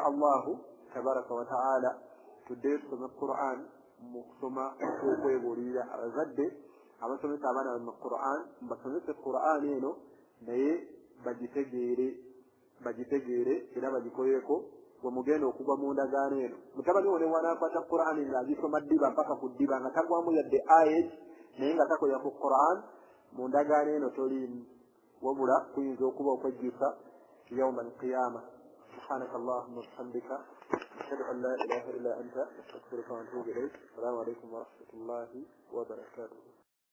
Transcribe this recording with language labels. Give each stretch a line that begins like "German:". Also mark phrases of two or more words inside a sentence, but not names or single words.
Arabic: الله تبارك وتعالى
Ganda: tuddeyo tusome Qur'an mu kusoma okwebuulirira abazadde abasomesa abaana mu Qur'an mbasomese Qur'an eno naye bagitegeere era bagikolereko bwe mugenda okugwa mu ndagaano eno mutabani wo ne wanakwata Qur'an ng'agisoma ddiba mpaka ku ddiba nga tagwamu yadde ayat naye nga takoya ku Qur'an mu ndagaano eno toliimu wabula kuyinza okuba okwejjusa
Arabic: يوم القيامة. سبحانك اللهم وبحمدك أشهد أن لا إله إلا أنت أستغفرك وأتوب إليك. السلام عليكم ورحمة الله وبركاته.